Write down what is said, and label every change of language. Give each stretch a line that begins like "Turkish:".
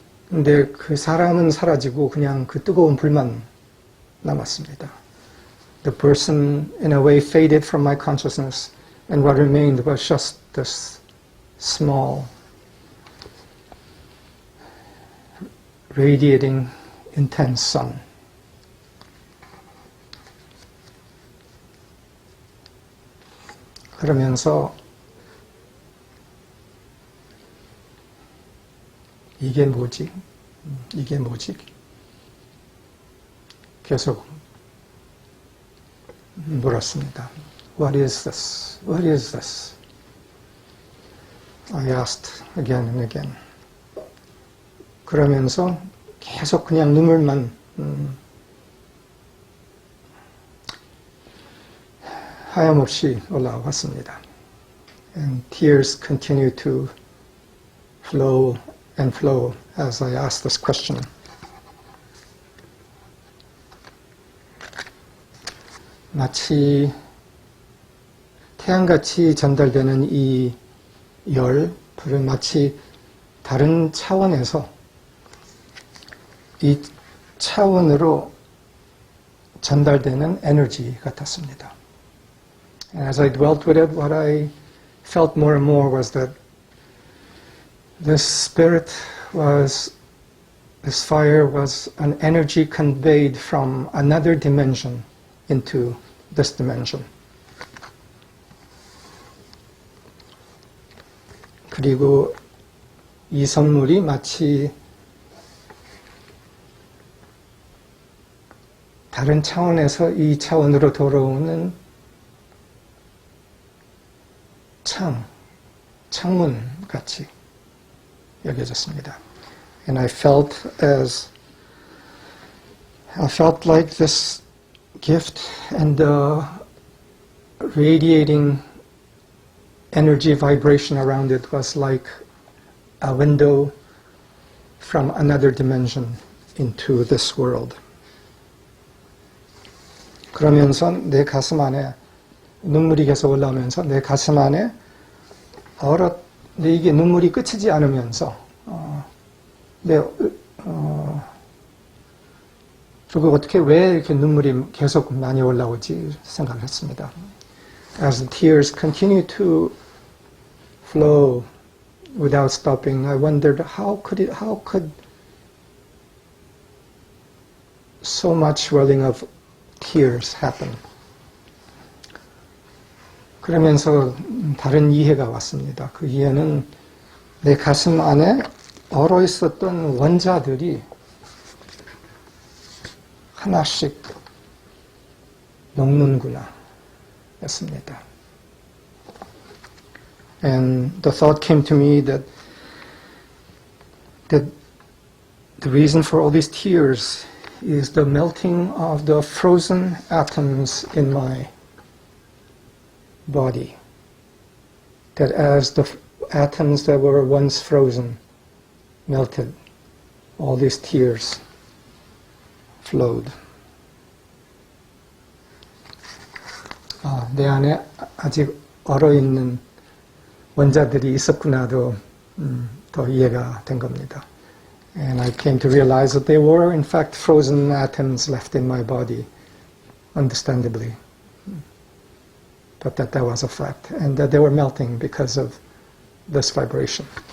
Korean: 근데 그 사람은 사라지고 그냥 그 뜨거운 불만 남았습니다.
English: The person in a way faded from my consciousness, and what remained was just this small, radiating, intense sun.
Korean: 그러면서 이게 뭐지? 이게 뭐지? 계속 물었습니다.
English: What is this? What is this? I asked again and again.
Korean: 그러면서 계속 그냥 눈물만 하염없이 올라왔습니다.
English: And tears continue to flow and flow as I asked this question.
Korean: 마치 태양같이 전달되는 이 열, 불은 마치 다른 차원에서 이 차원으로 전달되는 에너지 같았습니다.
English: And as I dwelt with it, what I felt more and more was that this spirit was, this fire was an energy conveyed from another dimension into this dimension.
Korean: 그리고 이 선물이 마치 다른 차원에서 이 차원으로 돌아오는 창문 같이 여겨졌습니다.
English: And I felt like this gift and the radiating energy vibration around it was like a window from another dimension into this world.
Korean: 그러면서 내 가슴 안에 눈물이 계속 올라오면서 내 가슴 안에 근데 이게 눈물이 끝이지 않으면서 그리고 어떻게 왜 이렇게 눈물이 계속 많이 올라오지 생각을 했습니다.
English: As the tears continue to flow without stopping, I wondered how could so much swelling of tears happen?
Korean: 그러면서 다른 이해가 왔습니다. 그 이해는 내 가슴 안에 얼어 있었던 원자들이 하나씩 녹는구나 였습니다.
English: And the thought came to me that the reason for all these tears is the melting of the frozen atoms in my body. That as the atoms that were once frozen melted, all these tears flowed.
Korean: 내 안에 아직 얼어있는 원자들이 있었구나도 더 이해가 된 겁니다.
English: And I came to realize that they were in fact frozen atoms left in my body, understandably. But that was a fact, and that they were melting because of this vibration.